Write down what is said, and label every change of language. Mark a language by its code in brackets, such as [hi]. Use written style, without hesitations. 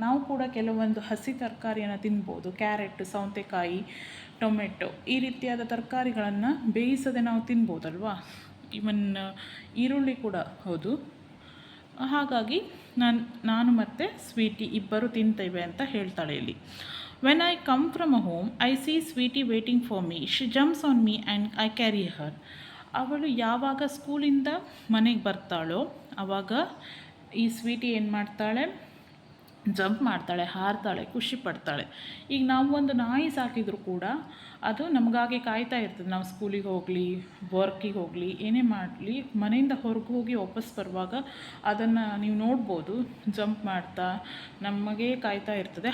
[kn] ನಾವು ಕೂಡ ಕೆಲವೊಂದು ಹಸಿ ತರಕಾರಿಯನ್ನು ತಿನ್ಬೋದು. ಕ್ಯಾರೆಟ್, ಸೌತೆಕಾಯಿ, ಟೊಮೆಟೊ ಈ ರೀತಿಯಾದ ತರಕಾರಿಗಳನ್ನು ಬೇಯಿಸದೆ ನಾವು ತಿನ್ಬೋದಲ್ವಾ. ಇವನ್ ಈರುಳ್ಳಿ ಕೂಡ ಹೌದು. ಹಾಗಾಗಿ ನಾನು ಮತ್ತು ಸ್ವೀಟಿ ಇಬ್ಬರು ತಿಂತೇವೆ ಅಂತ ಹೇಳ್ತಾಳೆ ಇಲ್ಲಿ. [en] When I come from a home, I see Sweetie waiting for me. She jumps on me and I carry her. [kn] ಅವಳು ಯಾವಾಗ ಸ್ಕೂಲಿಂದ ಮನೆಗೆ ಬರ್ತಾಳೋ ಆವಾಗ ಈ ಸ್ವೀಟಿ ಏನು ಮಾಡ್ತಾಳೆ, ಜಂಪ್ ಮಾಡ್ತಾಳೆ, ಹಾರ್ತಾಳೆ, ಖುಷಿ ಪಡ್ತಾಳೆ. ಈಗ ನಾವು ಒಂದು ನಾಯಿ ಸಾಕಿದರೂ ಕೂಡ ಅದು ನಮಗಾಗಿ ಕಾಯ್ತಾ ಇರ್ತದೆ. ನಾವು ಸ್ಕೂಲಿಗೆ ಹೋಗಲಿ, ವರ್ಕಿಗೆ ಹೋಗಲಿ, ಏನೇ ಮಾಡಲಿ, ಮನೆಯಿಂದ ಹೊರಗೆ ಹೋಗಿ ವಾಪಸ್ ಬರುವಾಗ ಅದನ್ನು ನೀವು ನೋಡ್ಬೋದು, ಜಂಪ್ ಮಾಡ್ತಾ ನಮಗೆ ಕಾಯ್ತಾ ಇರ್ತದೆ.